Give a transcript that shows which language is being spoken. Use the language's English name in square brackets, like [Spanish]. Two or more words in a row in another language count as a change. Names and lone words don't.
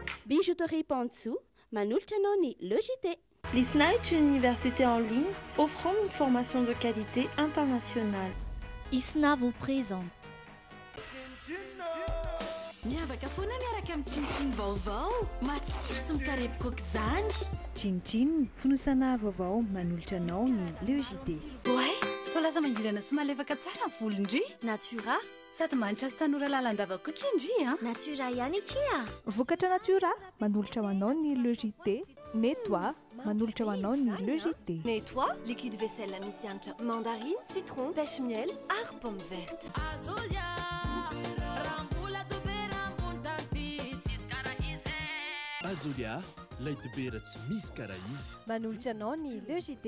[Malagasy] Bijouterie Pantsou, manolotra anao ny Logité. [French] L'ISNA est une université en ligne offrant une formation de qualité internationale. ISNA vous présente. [Malagasy] Miavaka foana miaraka amin'ny Chin-Chin vaovao, matsiro sy mikarepoka aok'izany. Chin-Chin, fonosana vaovao manolotra anao ny Logité. Oay, toa laza mangirana sy malefaka tsara ny volondry. Natura Sady manitra sy tanora lalandavako kindry a. Natura ihany ikia. Vokatra Natura manolotra ho anao ny Logité. Nettoie manolotra ho anao ny Logité. Nettoie, [French] liquide vaisselle [Malagasy] misy hanitra [French] mandarine, citron, pêche miel, [Malagasy] ary [French] pomme verte. [Malagasy] Azolia, lay dibera tsy misy karaha izy. Manolotra anao ny Logité.